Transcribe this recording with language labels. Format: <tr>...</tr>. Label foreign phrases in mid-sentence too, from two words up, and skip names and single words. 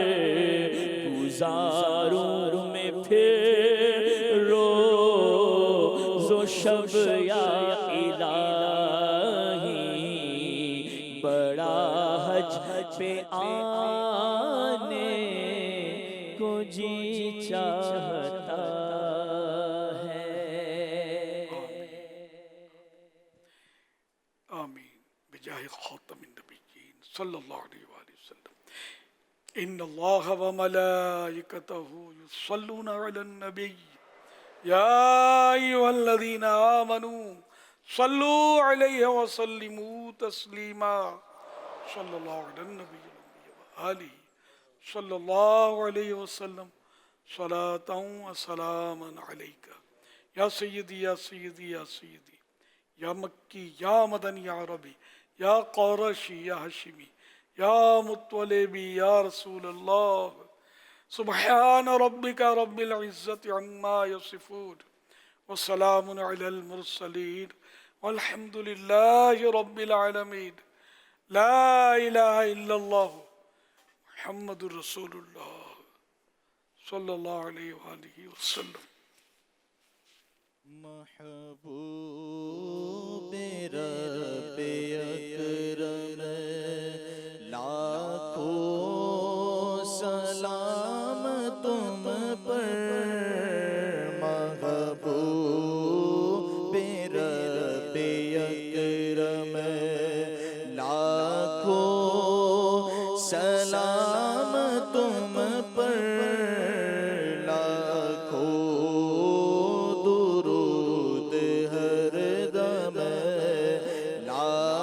<ur>گزاروں میں پھر روز و شب یا الٰہی، بڑا حج پہ آنے کو جی چاہتا ہے.</ur> <ar>آمين بجاه خاتم النبيين صلى الله عليه وسلم. إن الله وملائكته يصلون على النبي يا أيها الذين آمنوا صلوا عليه وسلموا تسليما صلى الله على النبي وآله صلى الله عليه وسلم صلاة وسلاما عليك يا سيدي يا سيدي يا سيدي يا مكي يا مدني يا عربي يا قرشي يا هاشمي يا مطلبي يا رسول الله. سبحان ربك رب العزة عما يصفون وسلام على المرسلين والحمد لله رب العالمين. لا إله إلا الله محمد رسول الله صلى الله عليه وسلم.</ar> <ur>محبوب رب اکرم لاکھوں سلام تم پر, محبوب رب اکرم لاکھوں سلام تم پر، لاکھوں درود ہر دم,</ur>